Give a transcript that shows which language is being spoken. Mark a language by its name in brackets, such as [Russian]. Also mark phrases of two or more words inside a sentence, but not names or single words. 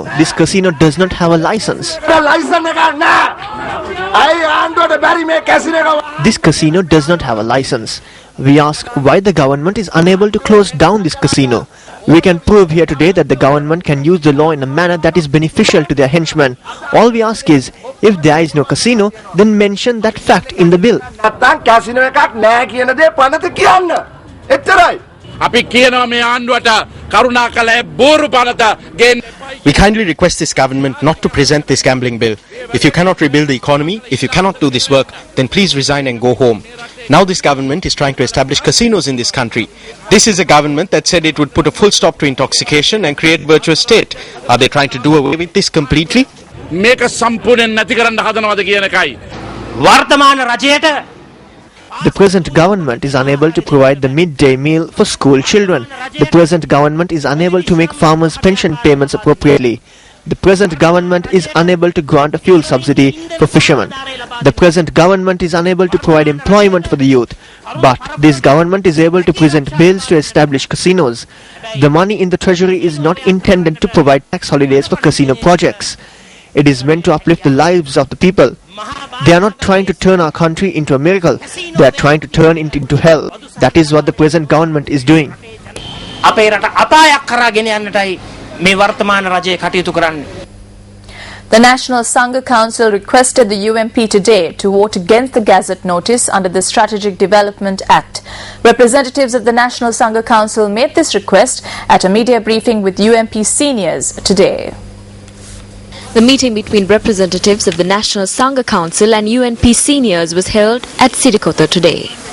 [English] This casino does not have a license. This casino does not have a license. We ask why the government is unable to close down this casino. We can prove here today that the government can use the law in a manner that is beneficial to their henchmen. All we ask is, if there is no casino, then mention that fact in the bill. [Sinhala] අපි කියනවා මේ ආණ්ඩුවට කරුණාකරලා බෝරු පනත ගෙන්න. [English] We kindly request this government not to present this gambling bill. If you cannot rebuild the economy, if you cannot do this work, then please resign and go home. Now this government is trying to establish casinos in this country. This is a government that said it would put a full stop to intoxication and create virtuous state. Are they trying to do away with this completely? [Sinhala] මේක සම්පූර්ණයෙන් නැති කරන්න හදනවද කියන එකයි. වර්තමාන රජයට [English] The present government is unable to provide the midday meal for school children. The present government is unable to make farmers' pension payments appropriately. The present government is unable to grant a fuel subsidy for fishermen. The present government is unable to provide employment for the youth. But this government is able to present bills to establish casinos. The money in the treasury is not intended to provide tax holidays for casino projects. It is meant to uplift the lives of the people. They are not trying to turn our country into a miracle. They are trying to turn it into hell. That is what the present government is doing. [Sinhala] අපේ රට අපායක් කරා ගෙන යන්නටයි මේ වර්තමාන රජය කටයුතු කරන්නේ. [English] The National Sangha Council requested the UMP today to vote against the Gazette notice under the Strategic Development Act. Representatives of the National Sangha Council made this request at a media briefing with UMP seniors today. The meeting between representatives of the National Sangha Council and UNP seniors was held at Sirikota today.